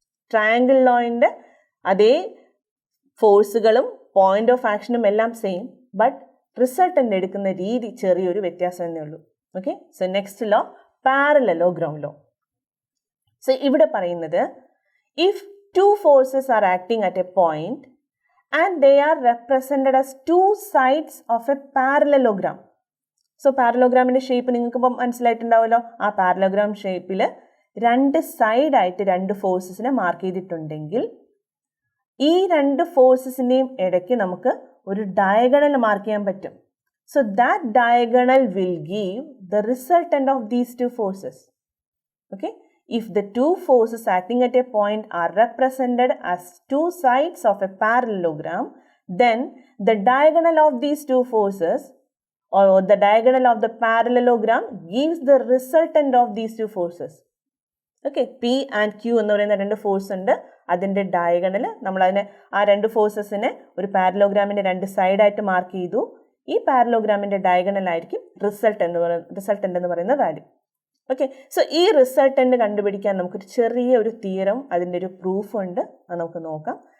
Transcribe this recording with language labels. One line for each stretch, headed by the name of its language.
Malayalam: Triangle ലോയിൻ്റെ അതേ ഫോഴ്സുകളും point of ആക്ഷനും എല്ലാം സെയിം, ബട്ട് റിസൾട്ടൻ്റ് എടുക്കുന്ന രീതി ചെറിയൊരു വ്യത്യാസം എന്നേ ഉള്ളൂ. Okay, so next low parallelogram law. So ഇവിടെ പറയുന്നത്, if
English: two forces are acting at a point and they are represented as two sides of a parallelogram.
Malayalam: So പാരലോഗ്രാമിൻ്റെ shape നിങ്ങൾക്ക് ഇപ്പം മനസ്സിലായിട്ടുണ്ടാവുമല്ലോ. ആ പാരലോഗ്രാം ഷേപ്പിൽ രണ്ട് സൈഡായിട്ട് രണ്ട് ഫോഴ്സസിനെ മാർക്ക് ചെയ്തിട്ടുണ്ടെങ്കിൽ ഈ രണ്ട് ഫോഴ്സസിൻ്റെയും ഇടയ്ക്ക് നമുക്ക് ഒരു ഡയഗണൽ മാർക്ക് ചെയ്യാൻ പറ്റും.
English: So that diagonal will give the resultant of these two forces. Okay? If the two forces acting at a point are represented as two sides of a parallelogram, then the diagonal of these two forces or the diagonal of the parallelogram gives the resultant of these two forces.
Malayalam: Okay, P and Q എന്ന് പറയുന്ന രണ്ട് force ഉണ്ട്. അതിൻ്റെ diagonal നമ്മളതിനെ ആ രണ്ട് ഫോഴ്സസിനെ ഒരു പാരലോഗ്രാമിൻ്റെ രണ്ട് സൈഡായിട്ട് മാർക്ക് ചെയ്തു. ഈ പാരലോഗ്രാമിൻ്റെ ഡയഗണൽ ആയിരിക്കും റിസൾട്ടൻ്റ് എന്ന് പറയുന്ന വാല്യൂ. ഓക്കെ, സോ ഈ റിസൾട്ടൻ്റ് കണ്ടുപിടിക്കാൻ നമുക്കൊരു ചെറിയ ഒരു തിയറം അതിൻ്റെ ഒരു പ്രൂഫ് ഉണ്ട്. അത് നമുക്ക് നോക്കാം.